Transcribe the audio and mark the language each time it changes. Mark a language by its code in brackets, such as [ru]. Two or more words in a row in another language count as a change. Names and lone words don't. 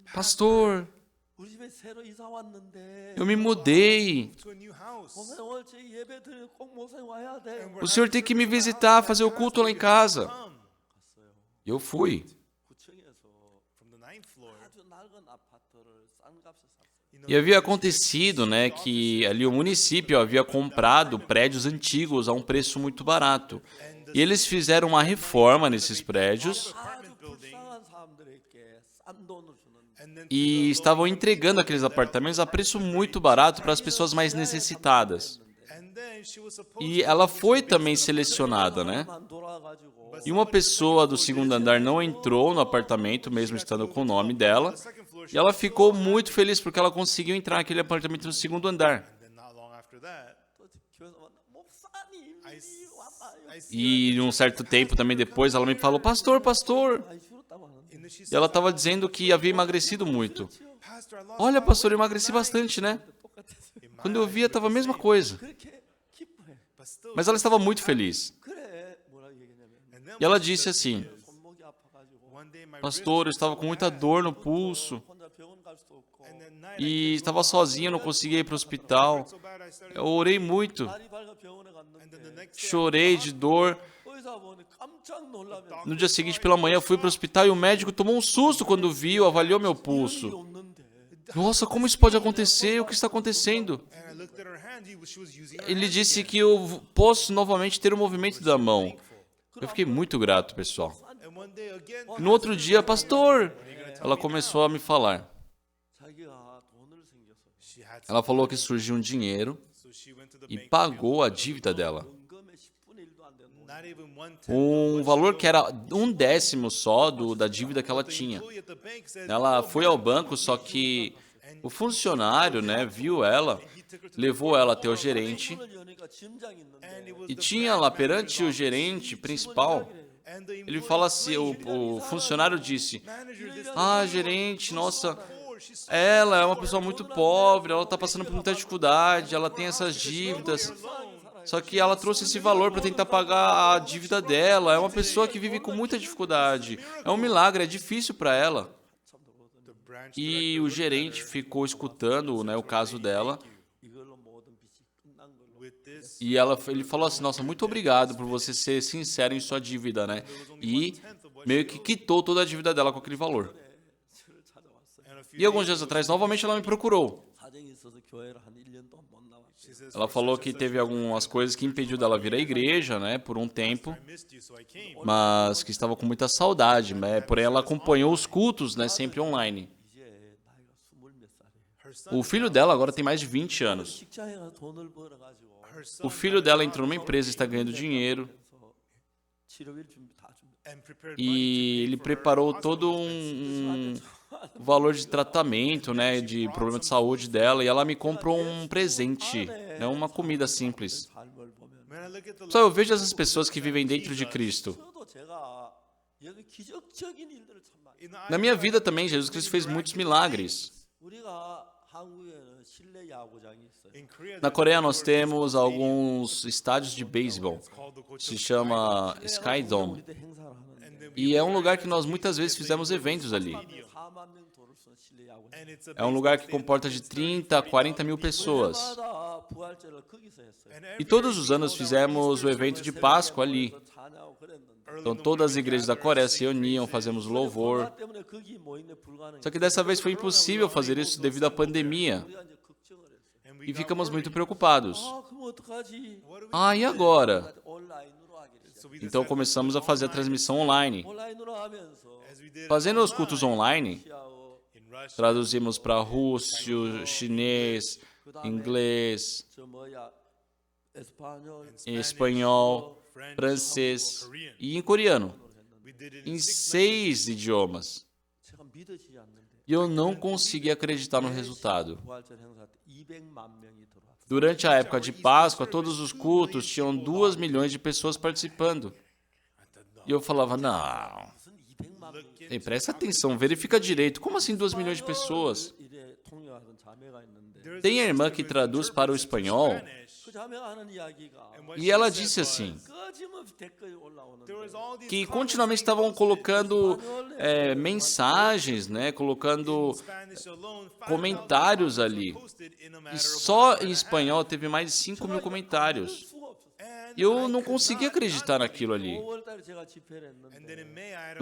[pt] Pastor, [ko] 우리 집에 새로 이사 왔는데 [pt] eu me mudei. [ko] 목사님 오늘 저희 예배 드리면 꼭 목사님 와야 돼. [pt] O senhor tem que me visitar, fazer o culto lá em casa. [ko] 갔어요. [pt] E eu fui. [ko] 9층에서 아주 낡은 아파트를 싼 값에 샀어요. [pt] E havia acontecido, né, que ali o município havia comprado prédios antigos a um preço muito barato. E eles fizeram uma reforma nesses prédios [ko] 아주 불쌍한 사람들에게 싼 돈을 주는데 [pt] e estavam entregando aqueles apartamentos a preço muito barato para as pessoas mais necessitadas. E ela foi também selecionada, né? [ko] 만 돌아가지고 [pt] E uma pessoa do segundo andar não entrou no apartamento, mesmo estando com o nome dela. E ela ficou muito feliz porque ela conseguiu entrar naquele apartamento no segundo andar. [ko] 또 교회에서 목사님 일이 왔어요. [pt] E um certo tempo também depois, ela me falou, pastor, pastor. [ko] 많이 줄었다고 하는데 [pt] E ela estava dizendo que havia emagrecido muito. Olha, pastor, eu emagreci bastante, né? [ko] 똑같았어요. [pt] Quando eu via, estava a mesma coisa. [ko] 그렇게 기뻐해. [pt] Mas ela estava muito feliz. [ko] 그래 뭐라고 얘기했냐면 [pt] E ela disse assim, [ko] 손목이 아파가지고 [pt] pastor, eu estava com muita dor no pulso. [ko] 혼자 병원 갈 수도 없고 [pt] E estava sozinha, não conseguia ir para o hospital. Eu orei muito. [ko] 날이 밝아 병원에 갔는데 [pt] Chorei de dor. [ko] 의사분이 깜짝 놀라면서 [pt] No dia seguinte, pela manhã, eu fui para o hospital e o médico tomou um susto quando viu, avaliou meu [ko] 일이 [pt] pulso. [ko] 없는데 [pt] Nossa, como isso pode acontecer? O que está acontecendo? Ele disse que eu posso novamente ter o movimento da mão. Eu fiquei muito grato, pessoal. E no outro dia, pastor, ela começou a me falar. [ko] 자기가 돈을 생겨서 [pt] Ela falou que surgiu um dinheiro e pagou a dívida dela. [ko] 원금의 10분의 1도 안 되는 돈. [pt] Um valor que era 1/10 só da dívida que ela tinha. Ela foi ao banco, só que o funcionário, né, viu ela, levou ela até o gerente [ko] 문을 여니까 짐장이 있는데 [pt] e tinha lá perante o gerente principal. Ele fala assim, o funcionário disse, gerente, nossa, ela é uma pessoa muito pobre, ela está passando por muita dificuldade, ela tem essas dívidas. Só que ela trouxe esse valor para tentar pagar a dívida dela. É uma pessoa que vive com muita dificuldade. É um milagre, é difícil para ela. E o gerente ficou escutando, né, o caso dela. [ko] 이걸로 모든 빚이 끝난 걸로 [pt] E ele falou assim, nossa, muito obrigado por você ser sincero em sua dívida, né? E meio que quitou toda a dívida dela com aquele valor. [ko] 저를 찾아왔어요. [pt] E alguns dias atrás, novamente ela me procurou. [ko] 사정이 있어서 교회를 한 1년 동안 못 나왔어요. [pt] Ela falou que teve algumas coisas que impediu dela vir à igreja, né, por um tempo, mas que estava com muita saudade, né? Porém ela acompanhou os cultos, né, sempre online. [ko] 이제 나이가 20몇 살이에요. [pt] O filho dela agora tem mais de 20 anos. [ko] 직장에 가서 돈을 벌어가지고 [pt] O filho dela entrou numa empresa e está ganhando dinheiro. [ko] 그래서 치료비를 다 준비. [pt] E ele preparou todo um valor de tratamento, né, de problema de saúde dela, e ela me comprou um presente, né, uma comida simples. [ko] 삶을 보면 [pt] Só eu vejo essas pessoas que vivem dentro de Cristo. [ko] 저도 제가 여기 기적적인 일들을 참 많이. [pt] Na minha vida também, Jesus Cristo fez muitos milagres. [ko] 우리가 한국에는 실내 야구장이 있어요. [pt] Na Coreia nós temos alguns estádios de beisebol, se chama Sky Dome. [ko] 우리도 행사를 하는데 [pt] E é um lugar que nós muitas vezes fizemos eventos ali. [ko] 4만 명 도를 쓰는 실내 야구장. [pt] É um lugar que comporta de 30 a 40 mil pessoas. [ko] 올해마다 부활절을 거기서 했어요. [pt] E todos os anos fizemos o evento de Páscoa ali. [ko] 찬양하고 그랬는데 [pt] Então todas as igrejas da Coreia se reuniam, fazíamos louvor. [ko] 그것 때문에 거기 모이는 불가능해. [pt] Só que dessa vez foi impossível fazer isso devido à pandemia. [ko] 우리가 이제 걱정을 했어요. [pt] E ficamos muito preocupados. [ko] 그럼 어떡하지? [pt] E agora? [ko] 온라인으로 하기로 했어요. [pt] Então começamos a fazer a transmissão online. [ko] 온라인으로 하면서 [pt] Fazendo os cultos online, [ko] 러시아어, [pt] traduzimos para russo, chinês, inglês, [ko] 저 뭐야, 에스파뇰, [pt] espanhol, francês e em coreano. Em 6 idiomas. [ko] 제가 믿어지지 않는데 [pt] E eu não consegui acreditar no resultado. [ko] 부활절 행사 때 200만 명이 들어왔어요. [pt] Durante a época de Páscoa, todos os cultos tinham 2 milhões de pessoas participando. E eu falava, não, [ko] 무슨 200만 명이 [pt] ei, presta atenção, verifica direito. Como assim 2 milhões de pessoas? [ko] 이래 통역하던 자매가 있는데 [pt] Tem a irmã que traduz para o espanhol [ko] 그 자매가 하는 이야기가 [pt] e ela disse assim, [ko] 꺼짐없이 댓글이 올라오는데 [pt] que continuamente estavam colocando mensagens, né, colocando comentários ali. E só em espanhol teve mais de 5 mil comentários. [ko] 수가 없었어요. [pt] E eu não conseguia acreditar naquilo ali. [ko] 5월달에 제가 집회를 했는데